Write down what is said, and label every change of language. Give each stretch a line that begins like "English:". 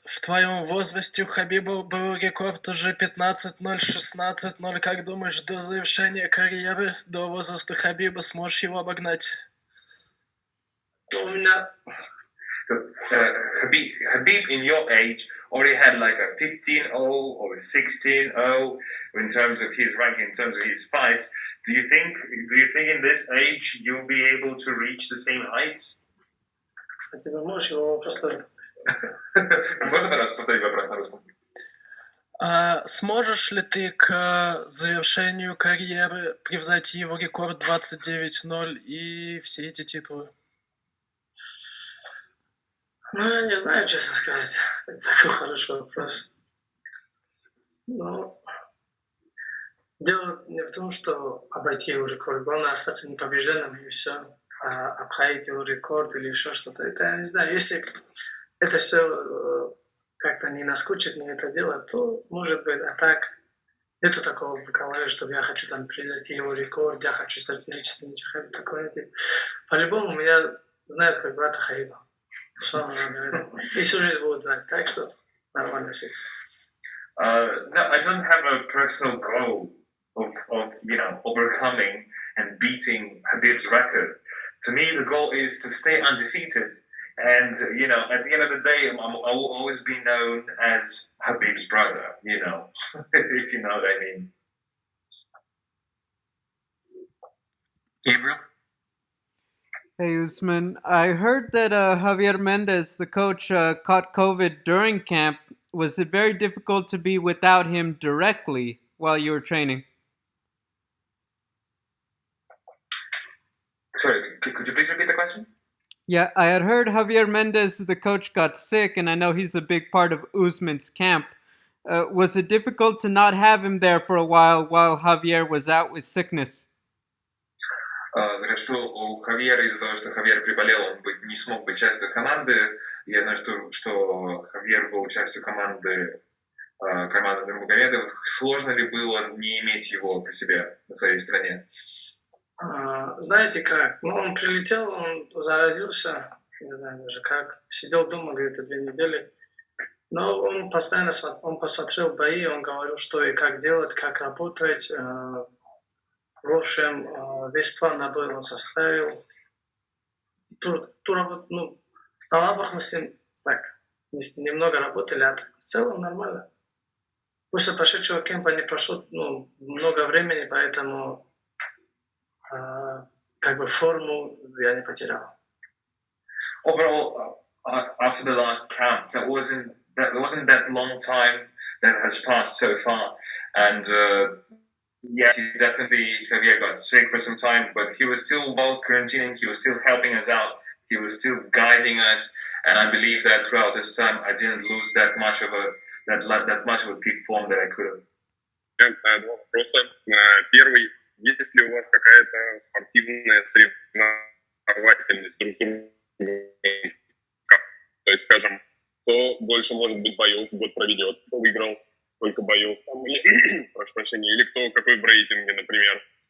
Russian: В твоем возрасте у Хабиба был рекорд уже 15-0, 16-0. Как думаешь, до завершения карьеры, до возраста Хабиба сможешь его обогнать? У меня...
English: Khabib in your age already had like a 15-0 or a 16-0 in terms of his ranking, in terms of his fights. Do you think in this age you'll be able to reach the same heights?
Russian: А ты можешь его просто... Можно, пожалуйста, повторить вопрос на русском? Сможешь ли ты к завершению карьеры превзойти его рекорд 29-0 и все эти титулы? Я не знаю, честно сказать. Это такой хороший вопрос. Но дело не в том, что обойти его рекорд. Главное остаться непобежденным и все. А обходить его рекорд или еще что-то. Это, я не знаю, если это все как-то не наскучит мне это дело, то может быть, а так Нету такого в голове, чтобы я хочу там прийти его рекорд, я хочу стать величественным человеком. Такого нет. По-любому меня знают как брата Хаиба. Usman Nurmagomedov. И всю жизнь будут знать. Так что нормально с этим.
English: No, I don't have a personal goal of overcoming and beating Khabib's record. To me, the goal is to stay undefeated. And, at the end of the day, I will always be known as Khabib's brother, if you know what I mean. Gabriel? Hey, Usman. I heard that Javier Mendez, the coach, caught COVID during camp. Was it very difficult to be without him directly while you were training? Sorry, could you please repeat the question? Yeah, I had heard Javier Mendez, the coach, got sick, and I know he's a big part of Usman's camp. Was it difficult to not have him there for a while Javier was out with sickness?
Russian: Говорят, что у Хавьера из-за того, что Хавьер приболел, он не смог быть частью команды. Я знаю, что Хавьер был частью команды Нурмагомедов. Сложно ли было не иметь его при себе на своей стране? Знаете как? Он прилетел, он заразился, не знаю даже как, сидел дома где-то 2 недели. Но он постоянно посмотрел бои, он говорил, что и как делать, как работать. В общем, весь план на бой он составил. Ту работу, на лабах мы с ним так немного работали, а так в целом нормально. После прошедшего кемпа не прошло много времени, поэтому форму я не потерял.
English: Overall, after the last camp, that wasn't that long time that has passed so far, and yeah, Javier got sick for some time, but he was still both quarantining, he was still helping us out, he was still guiding us, and I believe that throughout this time I didn't lose that much of a peak form that I could have.
Russian: Два вопроса. Первый. Есть ли у вас какая-то спортивная соревновательность друг с другом? То есть, скажем, кто больше, может быть, боев в год проведет, кто выиграл, сколько боев, прошу прощения, или кто какой в рейтинге, например.